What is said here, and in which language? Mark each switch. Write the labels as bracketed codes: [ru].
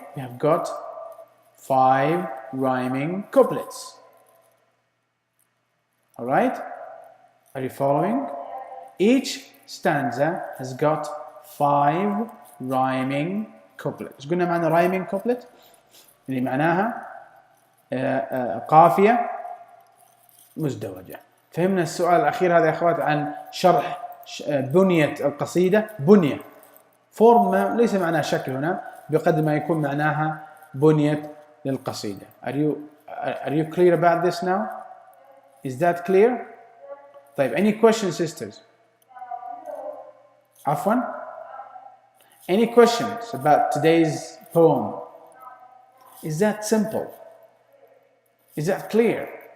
[en] We have got 5 rhyming couplets. Alright? Are you following? Each stanza has got 5 rhyming couplets. [ar] ايش قلنا معنى rhyming couplet؟ اللي معناها قافية مزدوجة. فهمنا السؤال الأخير هذا يا أخوات عن شرح بنية القصيدة. بنية فورم ليس معناه شكل هنا بقدر ما يكون معناها بنية للقصيدة. [en] Are you clear about this now? Is that clear? طيب any questions sisters? [ar] عفوا? [en] Any questions about today's poem? Is that simple? Is that clear?